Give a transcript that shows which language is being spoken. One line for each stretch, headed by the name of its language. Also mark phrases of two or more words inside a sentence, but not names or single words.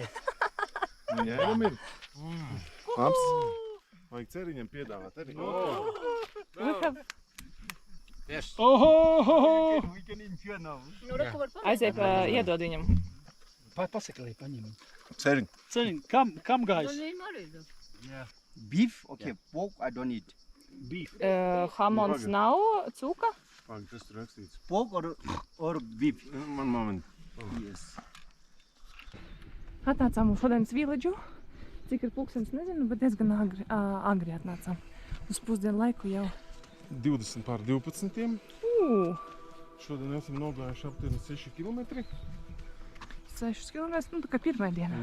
Latvian: Ņēram ir. Labs. Vajag ceriņam piedāvāt arī. Oho! Nu, reku var Aiziet, iedod viņam. Pasaki, lai paņem. Ceriņ. Ceļiņ, kam gājis? Viņam arī dod.
English: Beef? Okay, pork I don't eat. Beef.
Latvian: Hamons nav, cūka. Pag, kas tur rakstīts?
English: Pork or beef? Man moment. Yes.
Latvian: Atnācām uz šodienas village. Cik ir pulkstenis, nezinu, bet diezgan agri atnācām. Uz pusdienu laiku jau. 20 pār 12. Šodien esam nogājuši aptuveni 6 kilometri. 6 km, nu tā kā pirmai dienā.